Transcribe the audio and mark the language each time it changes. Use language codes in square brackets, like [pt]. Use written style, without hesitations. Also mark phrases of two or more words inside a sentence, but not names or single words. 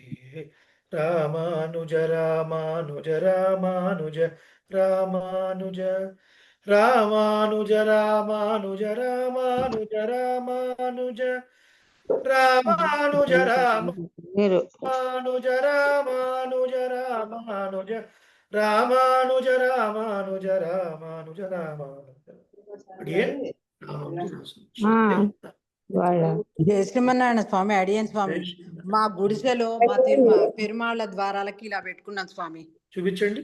[ta] ராமானுஜ ராமானுஜ ராமானுஜ ராமானுஜ ராமானுஜ ராமானுஜ ராமானுஜ ராமானுஜ ராமானுஜ ராமானுஜ ராமானுஜ ராமானுஜ రామానుజ రామానుజ రామానుజ రామానుజ. [te] అడియన్ జయ శ్రీమన్నారాయణ స్వామి. అడియన్ స్వామి, మా గుడిసెలో మా పెరుమాళ్ళ ద్వారాలకి ఇలా పెట్టుకున్నాను స్వామి. చూపించండి.